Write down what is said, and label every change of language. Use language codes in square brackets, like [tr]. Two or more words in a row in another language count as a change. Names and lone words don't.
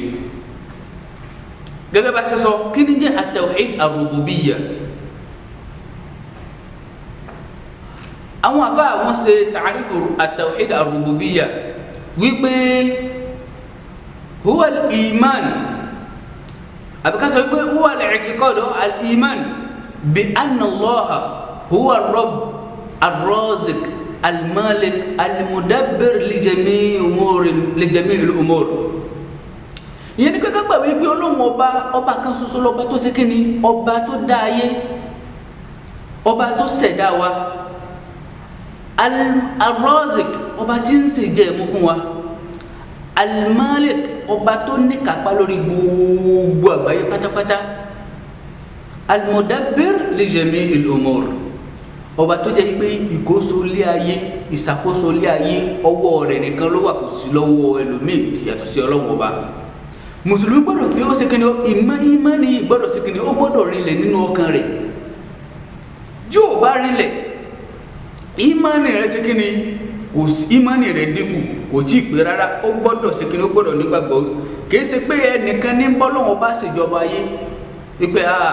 [yo] Gẹ́gẹ́ bá ṣe sọ kíní jẹ́ [ar] التوحيد الربوبية. [yo] Àwọn àfáà wọ́n ṣe [ar] تعريف التوحيد الربوبية وِيپِي هو الإيمان [yo] àbíká sọ wípé [ar] هو الاعتقاد الإيمان بأن الله هو الرب الرازق الملك المدبر لجميع الأمور. [yo] Ìyẹn ni kẹ́kẹ́ gbà wípé Ọlọ́run ọba kan ṣoṣo lọ́ba tó ṣe kíni ọba tó dá ayé ọba tó ṣẹ̀dá wa al-raziq ọba tí ń ṣe jẹ mú fún wa al-malik ọba tó ní kápá lórí gbogbo àgbáyé pátápátá [ar] المدبر لجميع الأمور [yo] ọba tó jẹ́ pé ìkóso lé ayé ìṣàkóso lé ayé ọwọ́ rẹ̀ nìkan ló wà kò sí lọ́wọ́ ẹlòmíì tí yàtọ̀ sí Ọlọ́run ọba. Mùsùlùmí gbọ́dọ̀ fi ó ṣe kíni ìmánì gbọ́dọ̀ ṣe kíni ó gbọ́dọ̀ rinlẹ̀ nínú ọkàn rẹ̀ yóò bá rinlẹ̀ ìmánì rẹ̀ ṣe kíni kò sí ìmánì rẹ̀ dínkù kò tí ì pé rárá ó gbọ́dọ̀ ṣe kíni ó gbọ́dọ̀ nígbàgbọ́ kìí ṣe pé ẹnìkan ní bọ́lọ́wọ́ bá ṣèjọba ayé wípé